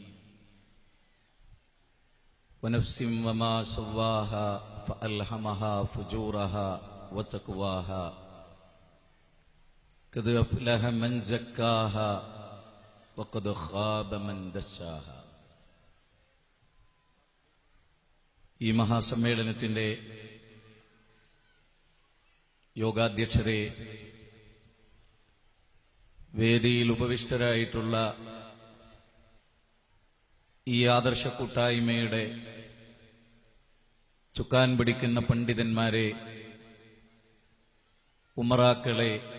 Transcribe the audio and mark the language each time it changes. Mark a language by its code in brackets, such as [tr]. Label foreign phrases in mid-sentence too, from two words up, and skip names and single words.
[ar] ونفس وما سواها فألهمها فجورها وتقواها قد أفلح من زكاها وقد خاب من دساها. [ml] ഈ മഹാസമ്മേളനത്തിന്റെ യോഗാധ്യക്ഷരെ, വേദിയിൽ ഉപവിഷ്ടരായിട്ടുള്ള ഈ ആദർശ കൂട്ടായ്മയുടെ ചുക്കാൻ പിടിക്കുന്ന പണ്ഡിതന്മാരെ, ഉമറാക്കളെ,